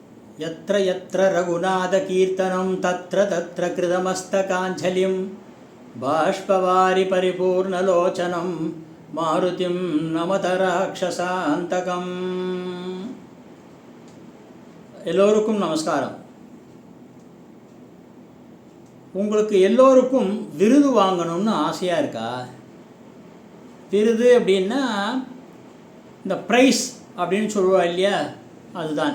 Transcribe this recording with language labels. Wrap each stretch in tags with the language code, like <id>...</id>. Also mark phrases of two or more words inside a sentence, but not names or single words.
<sa>यत्र यत्र रघुनाथकीर्तनं तत्र तत्र कृतमस्तकाञ्जलिं बाष्पवारि परिपूर्णलोचनं मारुतिं नमत राक्षसान्तकम्.</sa> <ta>எல்லோருக்கும் நமஸ்காரம். உங்களுக்கு எல்லோருக்கும் விருது வாங்கணும்னு ஆசையாக இருக்கா? விருது அப்படின்னா இந்த ப்ரைஸ் அப்படின்னு சொல்லுவா இல்லையா, அதுதான்.</ta>